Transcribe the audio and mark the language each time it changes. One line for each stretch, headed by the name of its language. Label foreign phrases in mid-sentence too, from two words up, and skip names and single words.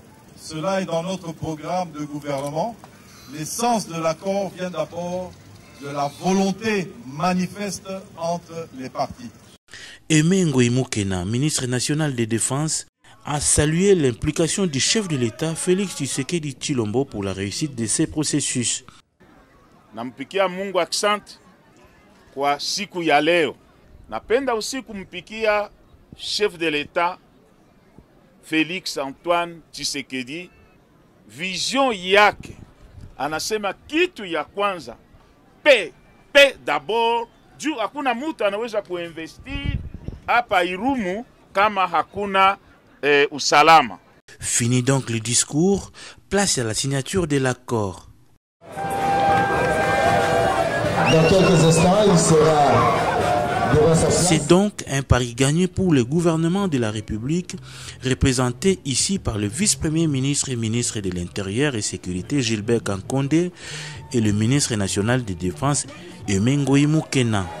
French: Cela est dans notre programme de gouvernement. L'essence de l'accord vient d'abord de la volonté manifeste entre les parties. Aimé Ngoï Moukena, ministre national de Défense, a salué l'implication du chef de l'État, Félix Tshisekedi Tshilombo, pour la réussite de ces processus.
Swahili: Nampikia Mungu asante kwa siku ya leo. Napenda aussi kumpikia
French: chef de l'État,
Swahili: Félix Antoine Tshisekedi, vision yake. Anasema kitu ya kwanza,
French: paix d'abord,
Swahili: juu hakuna mtu anaweza kuinvestir hapa Irumu kama hakuna usalama.
French: Fini donc le discours, place à la signature de l'accord. Dans quelques instants, il sera devant sa place. C'est donc un pari gagné pour le gouvernement de la République, représenté ici par le vice-premier ministre et ministre de l'Intérieur et Sécurité Gilbert Kankonde et le ministre national de Défense Aimé Ngoï Moukena.